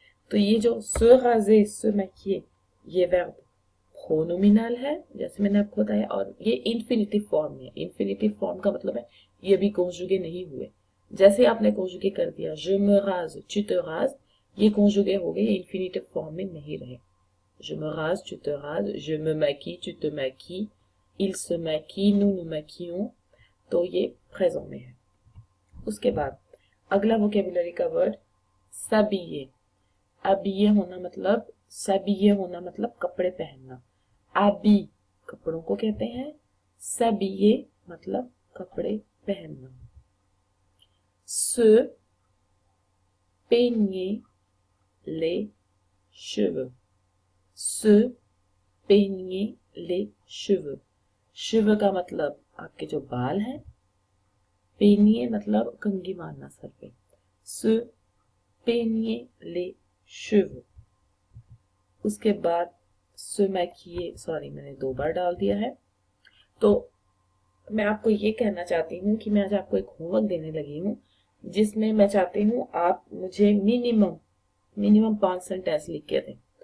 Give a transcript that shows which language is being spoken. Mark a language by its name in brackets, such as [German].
[Hindi] तो ये जो [French] se raser, se maquiller, [Hindi] ये वर्ब प्रोनोमिनल है जैसे मैंने आपको बताया, और ये इन्फिनिटिव फॉर्म है। इन्फिनिटिव फॉर्म का मतलब है ये भी कॉन्जुगे नहीं हुए, जैसे आपने कॉन्जुगे कर दिया [French] je me rase, tu te rases, [Hindi] ये कॉन्जुगे हो गए, ये इन्फिनिटिव फॉर्म में नहीं रहे। [French] je me rase, tu te rases, je me maquille, tu te maquilles, il se maquille, nous nous maquillons, [Hindi] तो ये प्रेजेंट में है। उसके बाद अगला वोकैबुलरी का वर्ड s'habiller, habiller होना मतलब, s'habiller होना मतलब कपड़े पहनना, आबी कपड़ों को कहते हैं, s'habiller मतलब कपड़े पहनना। [French] se peigner les cheveux, se peigner les cheveux, cheveux [Hindi] का मतलब आपके जो बाल हैं, [French] peigner [Hindi] मतलब कंघी मारना सर पे, [French] se peigner les cheveux। [Hindi] उसके बाद se maquiller, सॉरी मैंने 2 बार डाल दिया है। तो मैं आपको ये कहना चाहती हूँ कि मैं आज आपको एक होमवर्क देने लगी हूँ, जिसमें मैं चाहती हूँ आप मुझे मिनिमम 5 सेंटेंस लिख के दें।